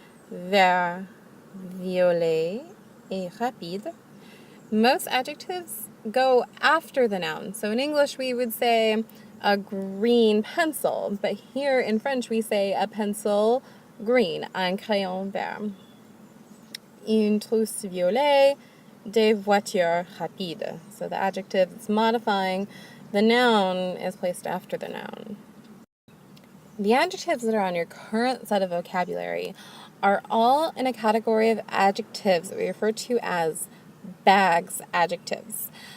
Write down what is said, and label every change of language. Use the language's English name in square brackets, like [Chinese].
[French] Vert, violet, et rapide. [English] Most adjectives go after the noun. So in English we would say a green pencil, but here in French we say a pencil green, [French] un crayon vert. Une trousse violet, des voitures rapides. [English] So the adjective is modifying the noun is placed after the noun. The adjectives that are on your current set of vocabulary are all in a category of adjectives that we refer to as bags adjectives.